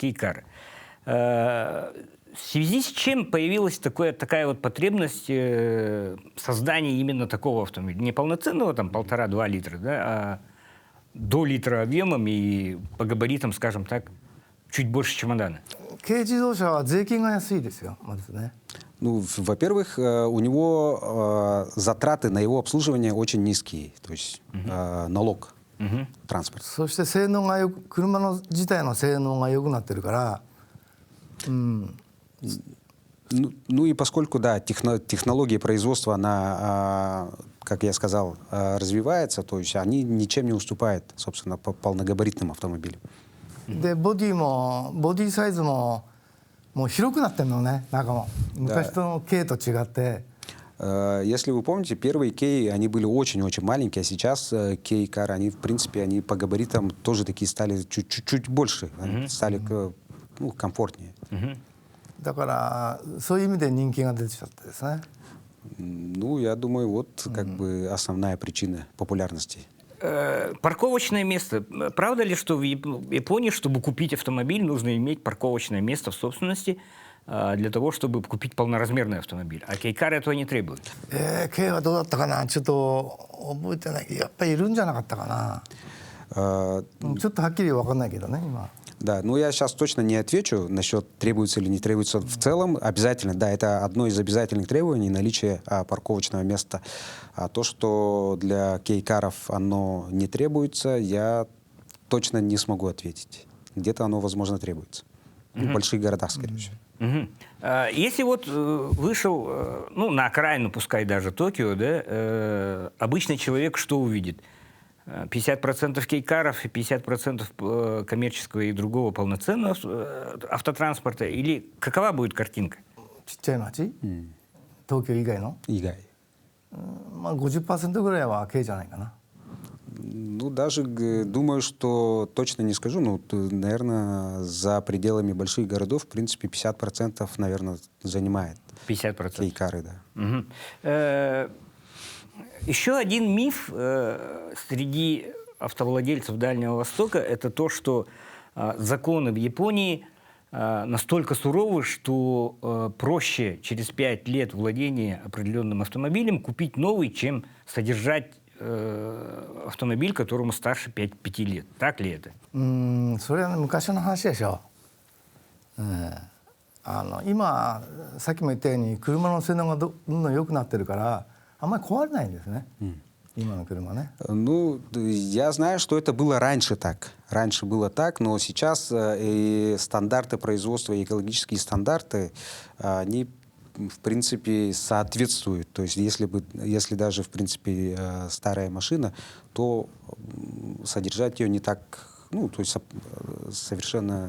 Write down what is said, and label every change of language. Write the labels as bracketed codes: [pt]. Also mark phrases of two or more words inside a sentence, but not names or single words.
[ru] Кейкар. В связи с чем появилась такая вот потребность создания именно такого автомобиля? Не полноценного, там, 1,5-2 литра, да, а до литра объемом и по габаритам, скажем так, чуть больше чемодана. [ja] 軽自動車は税金が安いですよ、まずね。 [ru] Ну, во-первых, у него затраты на его обслуживание очень низкие, то есть налог, транспорт. [ja] そして性能がよく車の自体の性能が良くなってるから、 [ru] Ну и поскольку, да, технология производства, она, как я сказал, развивается, то есть они ничем не уступают, собственно, по полногабаритным автомобилям. [ja] でボディサイズももう広くなってるのね、中も昔の軽と違って。 [ru] Если вы помните, первые Кей, они были очень-очень маленькие, а сейчас Кей-кар, они, в принципе, они по габаритам тоже такие стали чуть больше, стали комфортнее. [ja] だからそういう意味で人気が出てきちゃってですね。 [ru] Ну, я думаю, вот как бы основная причина популярности. Парковочное место. Правда ли, что в Японии, чтобы купить автомобиль, нужно иметь парковочное место в собственности для того, чтобы купить полноразмерный автомобиль? А кейкар этого не требует. [ja] 軽はどうだったかな、ちょっと覚えてないけど、やっぱりいるんじゃなかったかな。ちょっとはっきり分かんないけどね、今。 [ru] Да, ну я сейчас точно не отвечу насчет требуется или не требуется. В целом обязательно, да, это одно из обязательных требований наличие парковочного места. А то, что для кейкаров оно не требуется, я точно не смогу ответить. Где-то оно, возможно, требуется. В больших городах, скорее всего. Если вот вышел, ну, на окраину, пускай даже Токио, да, обычный человек что увидит? 50% кейкаров и 50% коммерческого и другого полноценного автотранспорта? Или какова будет картинка? [ja] ちっちゃい町、東京以外の、以外。まあ50%ぐらいは軽じゃないかな。 [ru] Ну, даже думаю, что точно не скажу, но, наверное, за пределами больших городов, в принципе, 50%, наверное, занимает 50%. кейкары, да. Мгм. Еще один миф среди автовладельцев Дальнего Востока – это то, что законы в Японии настолько суровы, что проще через 5 лет владения определенным автомобилем купить новый, чем содержать автомобиль, которому старше 5 лет. Так ли это? [ja] それは、ね、昔の話でしょ、今さっきも言ったように車の性能がどんどん良くなってるからあんまり壊れないんですね、今の車ね。 [ru] Ну, я знаю, что это было раньше так. Раньше было так, но сейчас и стандарты производства, и экологические стандарты, они, в принципе, соответствуют. То есть если даже, в принципе, старая машина, то содержать ее не так, ну, то есть совершенно...